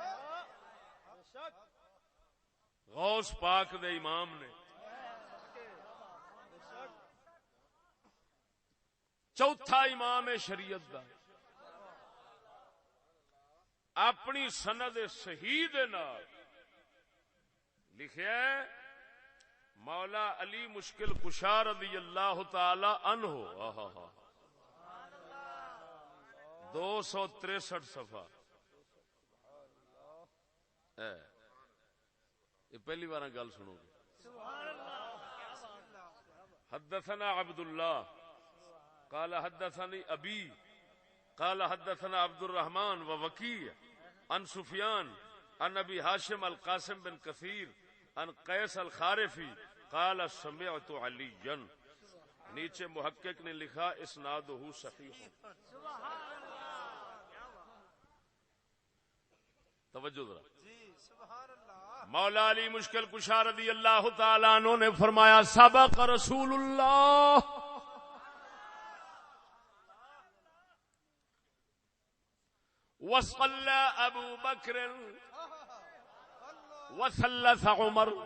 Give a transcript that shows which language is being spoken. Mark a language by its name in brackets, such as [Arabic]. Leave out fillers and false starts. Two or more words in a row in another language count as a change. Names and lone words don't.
[Punjabi] غوث پاک دے امام نے چوتھا امام شریعت دا اپنی سند صحیح دے نال لکھیا ہے مولا علی مشکل کشا [Arabic] رضی اللہ تعالی عنہ [Punjabi] 263 صفحہ یہ پہلی بار گل سنو گے. [Arabic] حدثنا عبد اللہ قال حدثني ابي قال حدثنا عبد الرحمن ووكيع عن سفيان عن ابي هاشم القاسم بن كثير عن قيس الخارفي قال سمعت عليا [Urdu] نیچے محقق نے لکھا [Arabic] اسنادہ صحیح. [Urdu] توجہ ذرا مولا علی مشکل کشا [Arabic] رضی اللہ تعالی عنہ [Urdu] نے فرمایا [Arabic] سبق رسول اللہ وصلى ابو بکر وثلث عمر.